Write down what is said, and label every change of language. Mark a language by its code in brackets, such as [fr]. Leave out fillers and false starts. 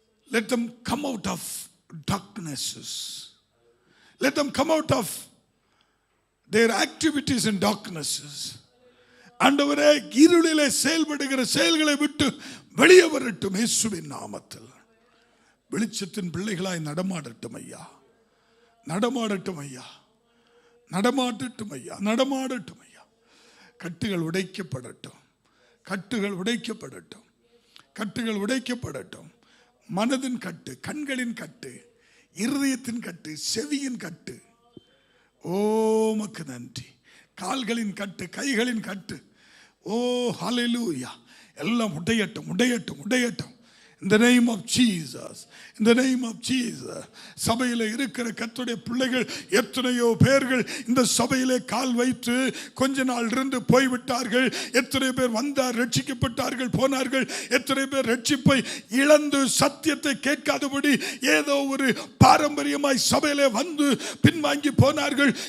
[en] Let them come out of darknesses. Let them come out of their activities in darknesses. [ta] ஆண்டவரே, இருளிலே செயல்படுகிற செயல்களை விட்டு வெளியே வரட்டும். இயேசுவின் நாமத்தில் வெளிச்சத்தின் பிள்ளைகளாய் நடமாடட்டும் ஐயா, நடமாடட்டும் ஐயா, நடமாடட்டும் ஐயா, நடமாடட்டும் ஐயா. கட்டுகள் உடைக்கப்படட்டும், கட்டுகள் உடைக்கப்படட்டும், கட்டுகள் உடைக்கப்படட்டும். மனதின் கட்டு, கண்களின் கட்டு, இருதயத்தின் கட்டு, செவியின் கட்டு, ஓமக்கு நன்றி. கால்களின் கட்டு, கைகளின் கட்டு, ஓ ஹல்லேலூயா, எல்லாம் உடையட்டும், உடையட்டும், உடையட்டும். [en] In the name of Jesus, in the name of Jesus. [ta] சபையில் இருக்கிற கர்த்தருடைய பிள்ளைகள் எத்தனையோ பேர்கள் இந்த சபையிலே கால் வைத்து கொஞ்ச நாள் இருந்து போய்விட்டார்கள். எத்தனை பேர் வந்தார், ரட்சிக்கப்பட்டார்கள், போனார்கள். எத்தனை பேர் ரட்சிப்பை இழந்து சத்தியத்தை கேட்காதபடி ஏதோ ஒரு பாரம்பரியமாய் சபையிலே வந்து பின்வாங்கி போனார்கள்.